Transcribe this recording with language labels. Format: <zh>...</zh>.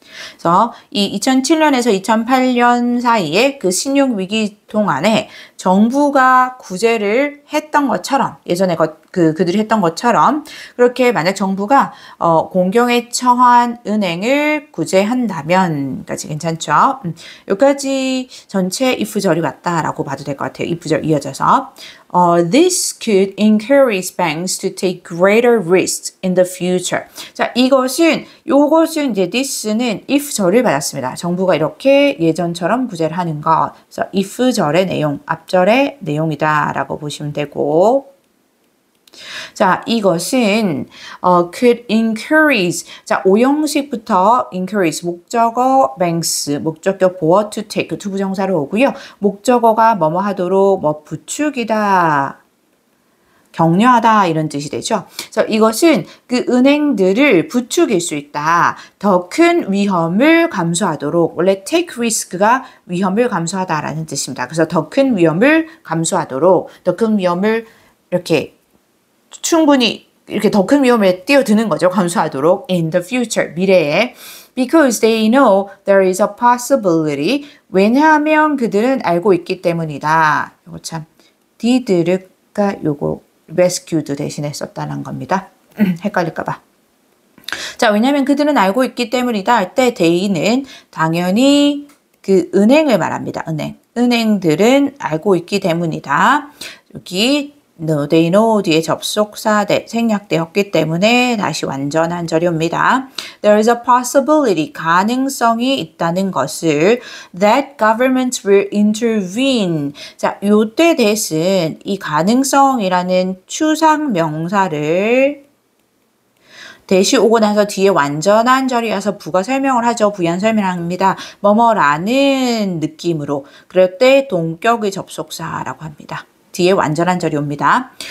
<ko>그래서 이 2007년에서 2008년 사이에 그 신용위기 동안에 정부가 구제를 했던 것처럼 예전에 그들이 했던 것처럼 그렇게 만약 정부가 공경에 처한 은행을 구제한다면까지 괜찮죠? 여기까지 전체 if절이 왔다라고 봐도 될 것 같아요. if절 이어져서</ko> <en>This could encourage banks to take greater risks in the future.</en> <ko>자, 요것은 이제 this는 if절을 받았습니다. 정부가 이렇게 예전처럼 구제를 하는 것. 그래서 if절의 내용, 앞절의 내용이다라고 보시면 되고. 자, 이것은 could encourage. 자, 오형식부터 encourage 목적어 banks 목적격 보어 to take 두 부정사로 오고요. 목적어가 뭐뭐 하도록 부추기다. 격려하다 이런 뜻이 되죠. 그래서 이것은 그 은행들을 부추길 수 있다. 더 큰 위험을 감수하도록 원래 take risk가 위험을 감수하다라는 뜻입니다. 그래서 더 큰 위험을 감수하도록 더 큰 위험을 이렇게 충분히 이렇게 더 큰 위험에 뛰어드는 거죠. 감수하도록</ko> <en>in the future</en> <ko>미래에</ko> <en>because they know there is a possibility</en> <ko>왜냐하면 그들은 알고 있기 때문이다. 이거 참 did가 요거 rescued 대신에 썼다는 겁니다. 헷갈릴까봐. 자, 왜냐하면 그들은 알고 있기 때문이다 할 때 they는 당연히 그 은행을 말합니다. 은행들은 알고 있기 때문이다. 여기 No, they know 뒤에 접속사 생략되었기 때문에 다시 완전한 절입니다.</ko> <en>There is a possibility,</en> <ko>가능성이 있다는 것을</ko> <en>that governments will intervene.</en> <ko>자, 요때 대신 이 가능성이라는 추상 명사를 대시 오고 나서 뒤에 완전한 절이어서 부가 설명을 하죠. 부연 설명합니다. 뭐뭐라는 느낌으로. 그럴 때 동격의 접속사라고 합니다. 뒤에 완전한 절이 옵니다.</ko>